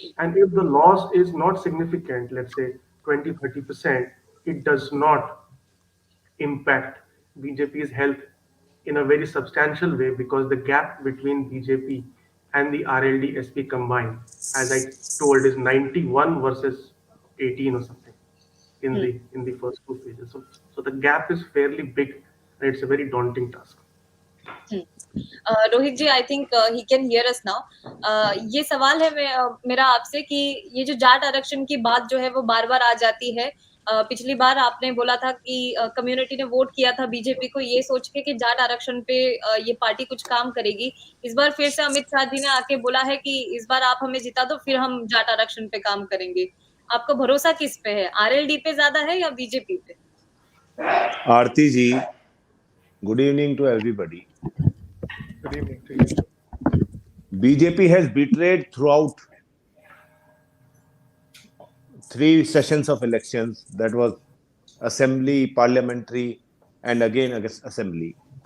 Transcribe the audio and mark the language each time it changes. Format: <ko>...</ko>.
<en>And if the loss is not significant, let's say 20-30%, it does not impact BJP's health in a very substantial way, because the gap between BJP and the RLD SP combined, as I told, is 91 versus 18 or something Hmm. in the first two phases. So the gap is fairly big, and it's a very daunting task. Hmm.</en> <hi>Rohit ji,</hi> <en>I think he can hear us now.</en> <hi>ये सवाल है मेरा आपसे कि ये जो जाट आरक्षण की बात जो है वो बार बार आ जाती है। पिछली बार आपने बोला था कि कम्युनिटी ने वोट किया था बीजेपी को ये सोच के कि जाट आरक्षण पे ये पार्टी कुछ काम करेगी। इस बार फिर से अमित शाह जी ने आके बोला है कि इस बार आप हमें जिता दो, फिर हम जाट आरक्षण पे काम करेंगे। आपका भरोसा किस पे है, आरएलडी पे ज्यादा है या बीजेपी पे?</hi> <en>Aarti ji, good evening to everybody. Good evening to you. BJP has betrayed throughout three sessions of elections. That was assembly, parliamentary, and again assembly.</en>